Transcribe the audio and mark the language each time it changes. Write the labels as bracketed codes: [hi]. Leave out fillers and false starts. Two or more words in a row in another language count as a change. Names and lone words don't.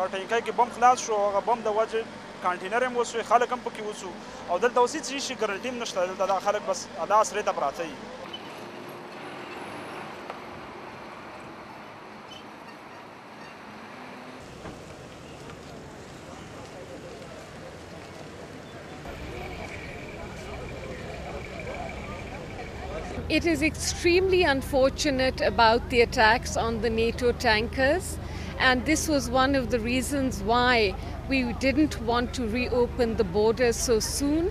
[ps] ټینکۍ کې بم خلاص شو هغه بم د وجې کانټینر هم وسوې خلک هم پکې وسو او دلته اوس هېڅ شي ګارنټي هم نشته دلته دا خلک بس دا سرې ته پراته وي [en] It is extremely unfortunate about the attacks on the NATO tankers, and this was one of the reasons why we didn't want to reopen the borders so soon.